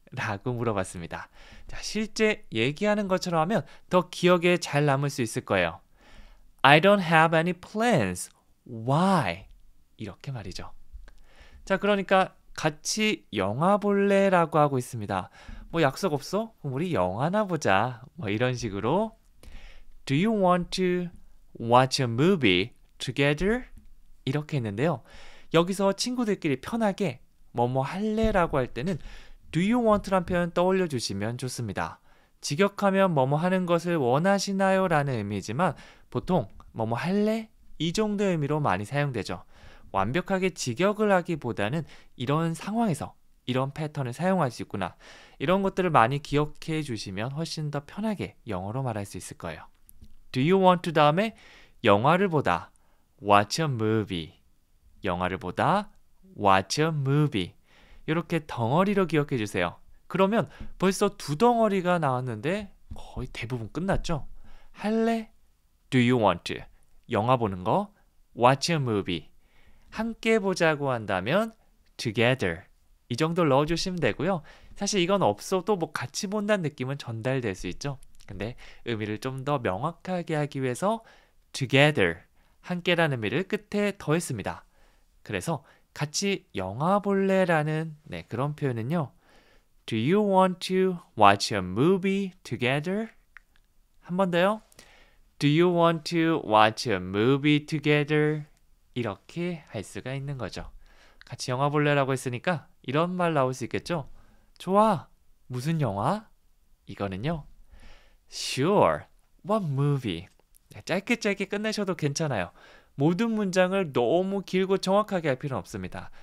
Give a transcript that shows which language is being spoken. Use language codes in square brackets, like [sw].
[ko] 라고 물어봤습니다. 자, 실제 얘기하는 것처럼 하면 더 기억에 잘 남을 수 있을 거예요. [en] I don't have any plans. Why? [ko] 이렇게 말이죠. 자, 그러니까 같이 영화 볼래? 라고 하고 있습니다. 약속 없어? 그럼 우리 영화나 보자. 이런 식으로 [en] Do you want to watch a movie together? [ko] 이렇게 했는데요. 여기서 친구들끼리 편하게 뭐뭐 할래? 라고 할 때는 [en] Do you want [ko] 란 표현 떠올려 주시면 좋습니다. 직역하면 뭐뭐 하는 것을 원하시나요? 라는 의미지만 보통 뭐뭐 할래? 이 정도의 의미로 많이 사용되죠. 완벽하게 직역을 하기보다는 이런 상황에서 이런 패턴을 사용할 수 있구나. 이런 것들을 많이 기억해 주시면 훨씬 더 편하게 영어로 말할 수 있을 거예요. [en] Do you want to [ko] 다음에 영화를 보다. [en] Watch a movie. [ko] 영화를 보다. [en] Watch a movie. [ko] 이렇게 덩어리로 기억해 주세요. 그러면 벌써 두 덩어리가 나왔는데 거의 대부분 끝났죠? 할래? [en] Do you want to? [ko] 영화 보는 거. [en] Watch a movie. [ko] 함께 보자고 한다면 together. 이 정도를 넣어주시면 되고요. 사실 이건 없어도 같이 본다는 느낌은 전달될 수 있죠. 근데 의미를 좀 더 명확하게 하기 위해서 together, 함께라는 의미를 끝에 더했습니다. 그래서 같이 영화 볼래? 라는 그런 표현은요. [en] Do you want to watch a movie together? [ko] 한 번 더요. [en] Do you want to watch a movie together? [ko] 이렇게 할 수가 있는 거죠. 같이 영화 볼래라고 했으니까 이런 말 나올 수 있겠죠? 좋아. 무슨 영화? 이거는요. [en] Sure. What movie? [ko] 짧게 끝내셔도 괜찮아요. 모든 문장을 너무 길고 정확하게 할 필요는 없습니다.